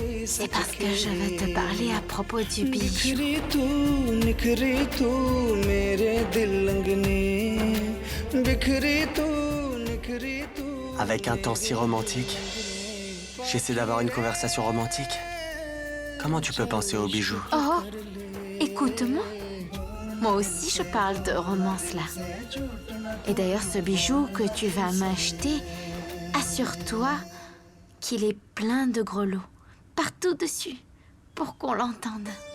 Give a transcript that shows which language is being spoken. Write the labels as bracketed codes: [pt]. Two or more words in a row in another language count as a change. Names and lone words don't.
[fr] C'est parce que je veux te parler à propos du bijou. [hi] निखरी तू मेरे दिल अंगने बिखरी तू निखरी तू [fr] Avec un temps si romantique, j'essaie d'avoir une conversation romantique. Comment tu peux penser aux bijoux? Oh, écoute-moi. Moi aussi, je parle de romance là. Et d'ailleurs, ce bijou que tu vas m'acheter, assure-toi qu'il est plein de grelots, partout dessus, pour qu'on l'entende.